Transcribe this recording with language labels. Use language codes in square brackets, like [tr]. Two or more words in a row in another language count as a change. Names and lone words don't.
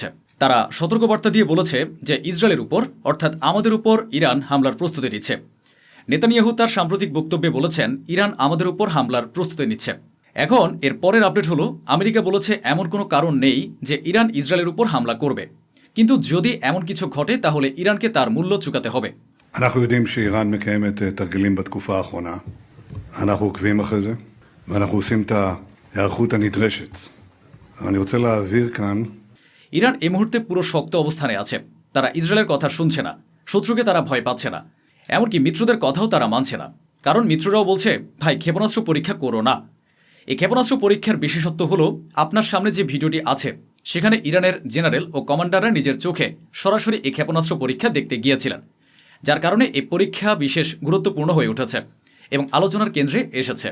[bn] তারা সতর্কবার্তা দিয়ে বলেছে যে ইসরায়েলের উপর, অর্থাৎ আমাদের উপর ইরান হামলার প্রস্তুতি নিচ্ছে। নেতানিয়াহু তার সাম্প্রতিক বক্তব্যে বলেছেন ইরান আমাদের উপর হামলার প্রস্তুতি নিচ্ছে। এখন এর পরের আপডেট হলো আমেরিকা বলেছে এমন কোনো কারণ নেই যে ইরান ইসরায়েলের উপর হামলা করবে, কিন্তু যদি এমন কিছু ঘটে তাহলে ইরানকে তার মূল্য চুকাতে হবে। [he] אנחנו יודעים שאיראן מקיימת תרגילים בתקופה האחרונה. אנחנו עוקבים אחרי זה, ואנחנו עושים את ההיערכות הנדרשת. אני רוצה להעביר כאן... [bn] ইরান এই মুহূর্তে পুরো শক্ত অবস্থানে আছে। তারা ইসরায়েলের কথা শুনছে না, শত্রুকে তারা ভয় পাচ্ছে না, এমনকি মিত্রদের কথাও তারা মানছে না। কারণ মিত্ররাও বলছে, ভাই ক্ষেপণাস্ত্র পরীক্ষা করো না। এই ক্ষেপণাস্ত্র পরীক্ষার বিশেষত্ব হলো আপনার সামনে যে ভিডিওটি আছে সেখানে ইরানের জেনারেল ও কমান্ডাররা নিজের চোখে সরাসরি এই ক্ষেপণাস্ত্র পরীক্ষা দেখতে গিয়েছিলেন, যার কারণে এই পরীক্ষা বিশেষ গুরুত্বপূর্ণ হয়ে উঠেছে এবং আলোচনার কেন্দ্রে এসেছে।